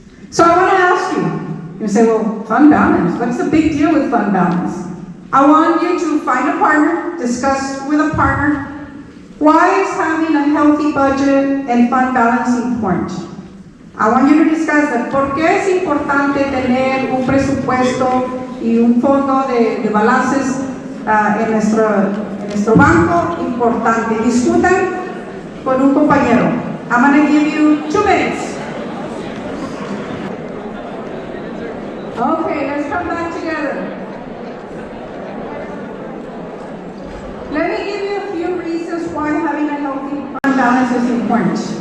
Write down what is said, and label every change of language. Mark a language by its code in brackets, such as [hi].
[en] So I want to ask you, you say, well, fund balance, what's the big deal with fund balance? I want you to find a partner, discuss with a partner, why is having a healthy budget and fund balance important? I want you to discuss that. [es] ¿Por qué es importante tener un presupuesto y un fondo de balances en nuestro banco? Importante. Discutan con un compañero. [en] I'm going to give you 2 minutes. Okay, let's come back together. Let me give you a few reasons why having a healthy fund balance is important.